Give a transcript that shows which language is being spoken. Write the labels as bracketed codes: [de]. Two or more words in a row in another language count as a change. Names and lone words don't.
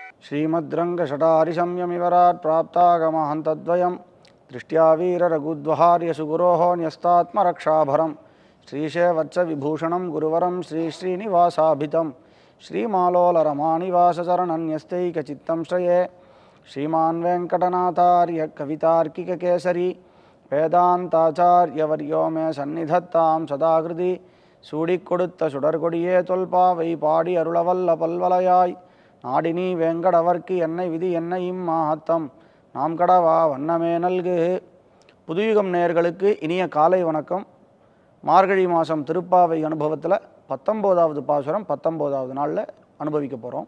[sa] श्रीमद्रङ्गषटारिशम्यमिवराट् प्राप्तागमहन्तद्वयं दृष्ट्या वीररघुद्वहार्यसुगुरोः न्यस्तात्मरक्षाभरं श्रीशेवत्सविभूषणं गुरुवरं श्रीश्रीनिवासाभितं श्रीमालोलरमानिवासचरणन्यस्तैकचित्तं श्रये श्रीमान् वेङ्कटनाथार्य कवितार्किककेसरी वेदान्ताचार्यवर्यो मे सन्निधत्तां सदाकृति [ta] சூடிக்கொடுத்த சுடர்கொடியே தொல்பாவை பாடி அருளவல்ல பல்வலையாய் நாடினி வேங்கடவர்க்கு என்னை விதி என்னை இம்மாத்தம் நாம் கடவா வண்ணமே நல்கு. புதுயுகம் நேயர்களுக்கு இனிய காலை வணக்கம். மார்கழி மாதம் திருப்பாவை அனுபவத்தில் 19வது பாசுரம் 19வது நாளில் அனுபவிக்க போகிறோம்.